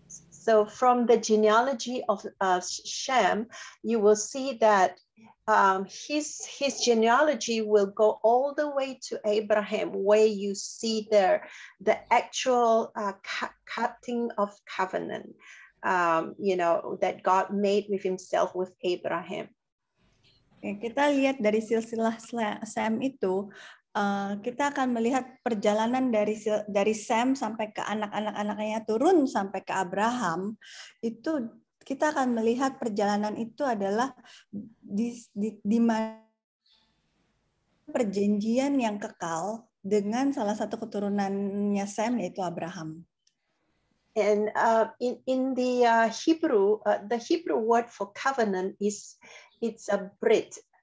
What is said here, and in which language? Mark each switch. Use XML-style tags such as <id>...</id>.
<en>So from the genealogy of Shem, you will see that his genealogy will go all the way to Abraham, where you see there the actual cutting of covenant, that God made with Himself with Abraham.</en> <id>Kita lihat dari silsilah Sem itu, kita akan melihat perjalanan dari Sem sampai ke anak-anaknya turun sampai ke Abraham. Itu kita akan melihat perjalanan itu adalah di mana perjanjian yang kekal dengan salah satu keturunannya Sem, yaitu Abraham.</id> <en>And in the Hebrew word for covenant it's a brit.</en>